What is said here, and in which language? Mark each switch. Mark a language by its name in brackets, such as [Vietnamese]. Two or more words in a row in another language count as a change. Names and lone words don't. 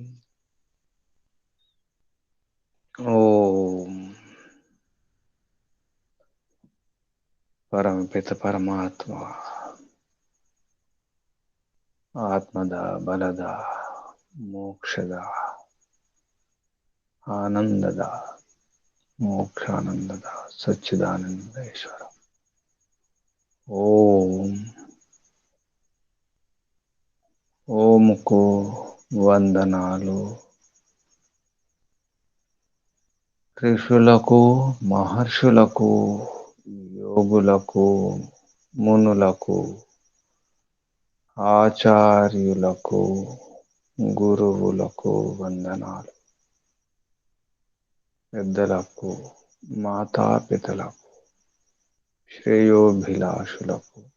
[Sanskrit] ॐ परमपित परमात्मा आत्मद बलद मोक्षद आनंदद मोक्षानंदद सच्चिदानंदेश्वर [Telugu] ఓం ఓం కో వందనాలు ఋషులకు మహర్షులకు యోగులకు మునులకు ఆచార్యులకు గురువులకు వందనాలు పెద్దలకు మాతాపితలకు శ్రేయోభిలాషులకు